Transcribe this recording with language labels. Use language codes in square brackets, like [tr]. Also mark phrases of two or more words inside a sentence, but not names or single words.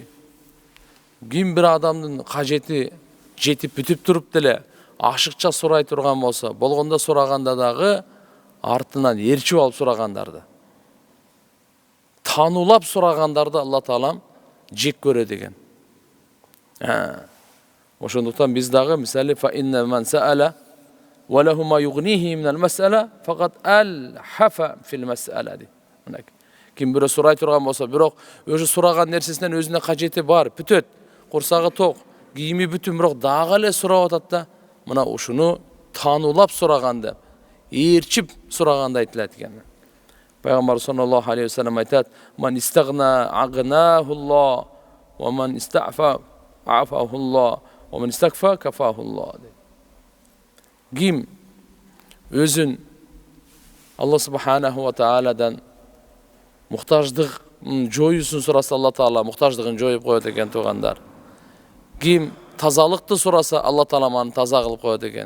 [ky] Ким бир адамдын кажети жетип бүтүп туруп деле ашыкча сурай турган болсо, болгондо сураганда дагы артынан ээрчип алып сурагандарды, танулап сурагандарды Алла Таалам жек көрөт экен. Ошондуктан биз дагы мисалы [ar] فإن من سأل وله ما يغنيه من المسألة فقد ألحف في المسألة ди. [ky] Ким бирөө сурай турган болсо, бирок өзү сураган нерсесинен өзүнө кажети бар, бүтөт, курсагы ток, кийими бүтүн, бирок дагы эле сурап атат да, мына ушуну танулап сураганды, ээрчип сураганды айтылат экен. Пайгамбар [ar] صلى الله عليه وسلم [ky] айтат: [ar] "من استغنى أغناه الله، ومن استعف أعفه الله، ومن استكفى كفاه الله." [ky] Ким өзүн Алла [ar] سبحانه و [ky] тааладан муктаждык жоюусун сураса, Алла Таала муктаждыгын жоюп коет экен туугандар. Ким тазалыкты сураса, Алла Таала аны таза кылып коет экен.